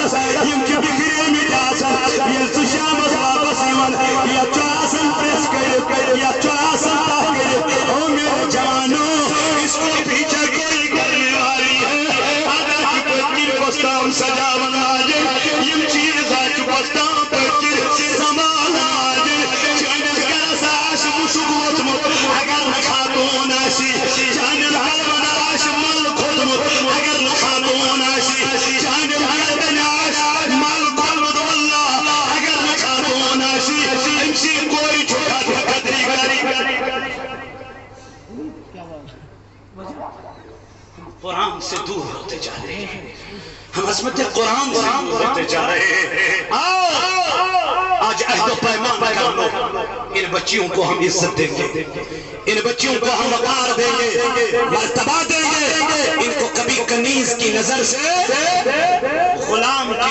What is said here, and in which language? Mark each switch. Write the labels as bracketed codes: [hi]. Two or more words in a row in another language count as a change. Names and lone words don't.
[ks] یم چھ بکھریمٕتۍ آسان ییٚلہِ ژٕ شامس واپس یِوان یتھ چھُ آسان پریس کٔرِتھ یتھ چھُ آسان تہ کٔرِتھ [ur] او میرے جوانو اس کو پیچھے کوئی کرنے والی ہے اگر کہ [ks] پٔتکِنۍ پوستام سجاون واجٮ۪ن یم چیٖز آسہِ پوستام پٔتکِنۍ سنبھالن واجٮ۪ن چٲنِس گرس آسہِ مُشُک ووٚتھمُت اگر نہٕ خاتوٗن آسہِ چٲنِس قلبن آسہِ مل کھوٚتمُت اگر نہٕ خاتوٗن آسہِ چٲنِس قلبن آسہِ مل کھوٚتمُت واللہ اگر نہٕ خاتوٗن آسہِ أمۍ سٕنٛدۍ کورِ چھُ قدری کری [ur] قرآن سے دور ہوتے جا رہے ہیں ہم عظمت قرآن سے دور ہوتے جا رہے ہیں آج عہد و پیمان کر لو ان بچیوں کو ہم عزت دیں گے ان بچیوں کو ہم وقار دیں گے مرتبہ دیں گے ان کو کبھی کنیز کی نظر سے غلام کی